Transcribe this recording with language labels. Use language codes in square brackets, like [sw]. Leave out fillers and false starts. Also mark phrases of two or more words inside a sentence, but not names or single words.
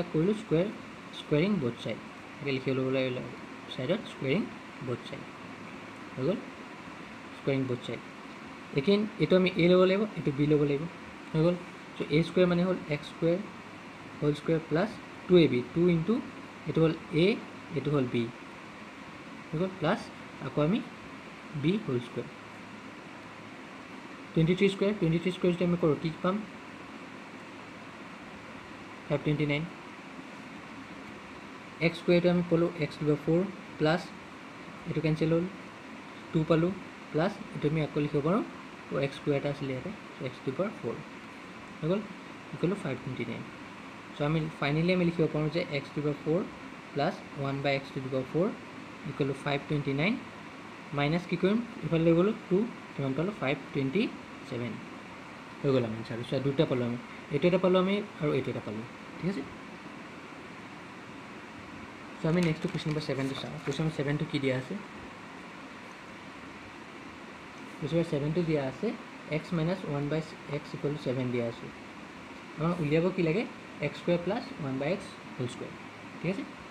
[as] কৰিলোঁ [en] squaring both side [as] এতিয়া লিখি ল'ব লাগিব চাইডত [en] squaring both side [as] হৈ গ'ল [en] squaring both side [as] লেকিন এইটো আমি a ল'ব লাগিব এইটো b ল'ব লাগিব হৈ গ'ল চ' [en] a square [as] মানে হ'ল [en] x square whole square plus 2ab [as] 2 ইনটু এইটো হ'ল a এইটো হ'ল b হৈ গ'ল প্লাছ আকৌ আমি [en] b whole square [as] 23 স্কুৱেৰ যদি আমি কৰোঁ কি পাম 529 [en] x square [as] আমি পালোঁ [en] x to the 4 plus [as] এইটো কেঞ্চেল হ'ল 2 পালোঁ প্লাছ এইটো আমি আকৌ লিখিব পাৰোঁ তো [en] x square [as] এটা আছিলে ইয়াতে [en] x to the 4 [as] হৈ গ'ল [en] equal to 529 [as] চ' আমি ফাইনেলি আমি লিখিব পাৰোঁ যে [en] x to the 4 plus 1/x to the 4 equal to 529 minus [as] কি কৰিম ইফালে লৈ গ'লোঁ 2 কিমান পালোঁ 527 হৈ গ'ল আমি এনচাৰটো চ' দুটা পালোঁ আমি এইটো এটা পালোঁ আমি আৰু এইটো এটা পালোঁ ঠিক আছে চ' আমি [en] next question number 7 [as] চাওঁ [en] question number 7 [as] কি দিয়া আছে [en] question number 7 [as] দিয়া আছে [en] x - 1/x equal to 7 [as] দিয়া আছে আমাক উলিয়াব কি লাগে [en] x square plus 1/x whole square [as] ঠিক আছে